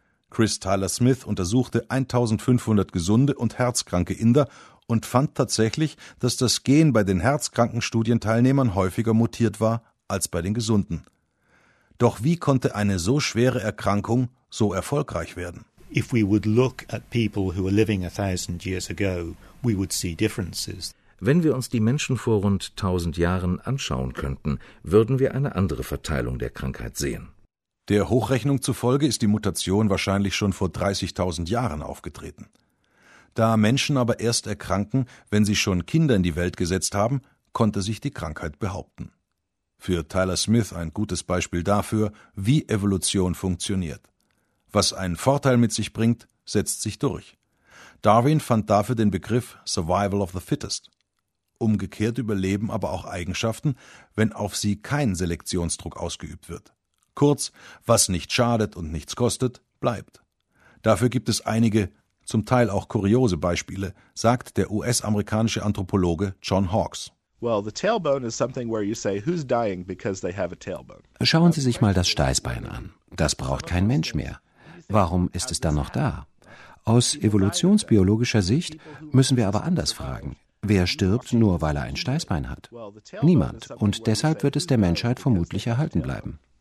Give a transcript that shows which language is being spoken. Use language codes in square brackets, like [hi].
[de] Chris Tyler Smith untersuchte 1500 gesunde und herzkranke Inder und fand tatsächlich, dass das Gen bei den herzkranken Studienteilnehmern häufiger mutiert war als bei den gesunden. Doch wie konnte eine so schwere Erkrankung so erfolgreich werden? [en] If we would look at people who were living 1000 years ago, we would see differences. [de] Wenn wir uns die Menschen vor rund 1000 Jahren anschauen könnten, würden wir eine andere Verteilung der Krankheit sehen. Der Hochrechnung zufolge ist die Mutation wahrscheinlich schon vor 30.000 Jahren aufgetreten. Da Menschen aber erst erkranken, wenn sie schon Kinder in die Welt gesetzt haben, konnte sich die Krankheit behaupten. Für Tyler Smith ein gutes Beispiel dafür, wie Evolution funktioniert. Was einen Vorteil mit sich bringt, setzt sich durch. Darwin fand dafür den Begriff Survival of the Fittest. Umgekehrt überleben aber auch Eigenschaften, wenn auf sie kein Selektionsdruck ausgeübt wird. Kurz, was nicht schadet und nichts kostet, bleibt. Dafür gibt es einige, zum Teil auch kuriose Beispiele, sagt der US-amerikanische Anthropologe John Hawkes. [en] Well, the tailbone is something where you say, who's dying because they have a tailbone? [de] Schauen Sie sich mal das Steißbein an. Das braucht kein Mensch mehr. Warum ist es dann noch da? Aus evolutionsbiologischer Sicht müssen wir aber anders fragen. Wer stirbt nur, weil er ein Steißbein hat? Niemand. Und deshalb wird es der Menschheit vermutlich erhalten bleiben.